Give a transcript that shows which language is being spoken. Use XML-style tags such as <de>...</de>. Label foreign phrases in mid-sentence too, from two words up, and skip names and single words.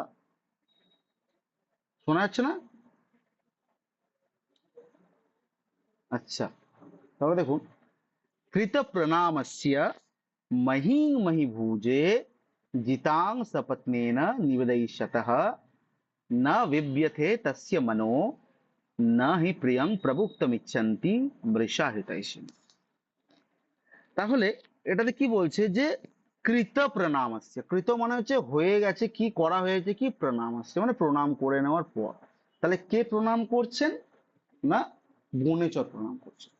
<bn>শোনা যাচ্ছে না? আচ্ছা, তাহলে দেখুন,</bn> <sa>কৃত প্রণামস্য মহিং মহিভুজে জিতাং সপত্নেন নিবেদয়িষ্যতঃ न विव्यथे तस्य मनो न हि প্রিয়ং প্রভুক্তমিচ্ছন্তি মৃষা হিতৈষী।</sa> <bn>তাহলে এটাতে কি বলছে, যে</bn> <sa>কৃত প্রণামস্য,</sa> <bn>কৃত মানে হচ্ছে হয়ে গেছে, কি করা হয়েছে, কি প্রণামস্য মানে প্রণাম করে নেওয়ার পর। তাহলে কে প্রণাম করছেন? না, বনেচর প্রণাম করছেন।</bn>